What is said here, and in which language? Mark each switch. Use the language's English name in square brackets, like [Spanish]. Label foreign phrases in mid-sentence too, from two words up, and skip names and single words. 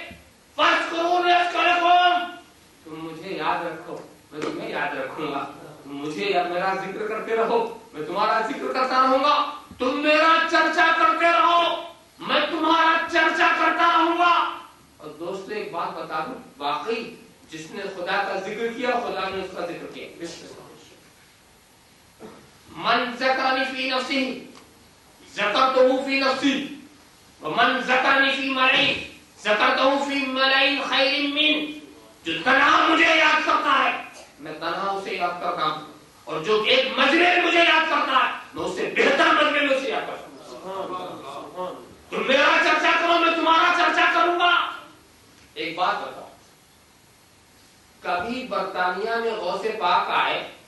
[Urdu] تم مجھے یاد رکھو میں تمہیں یاد رکھوں گا، تم مجھے یا میرا ذکر کرتے رہو میں تمہارا ذکر کرتا رہوں گا، تم میرا چرچا کرتے رہو میں تمہارا چرچا کرتا رہوں گا۔ اور دوستو ایک بات بتا دوں، واقعی جس نے خدا کا ذکر کیا خدا نے اس کا ذکر کیا۔ [Arabic] من ذکرنی فی نفسی ذکرتہ فی نفسی ومن ذکرنی فی ملئی ذکرتہ فی ملئی خیر من، [Urdu] جو تنہا مجھے یاد کرتا ہے میں تنہا اسے یاد کرتا ہوں، اور جو ایک مجلے میں مجھے یاد کرتا ہے میں اسے بہتر مجلے میں اسے یاد کرتا ہوں۔ تم میرا چرچا کرو میں تمہارا چرچا کروں گا۔ ایک بات بتاؤ، کبھی برطانیہ میں غوث پاک آئے؟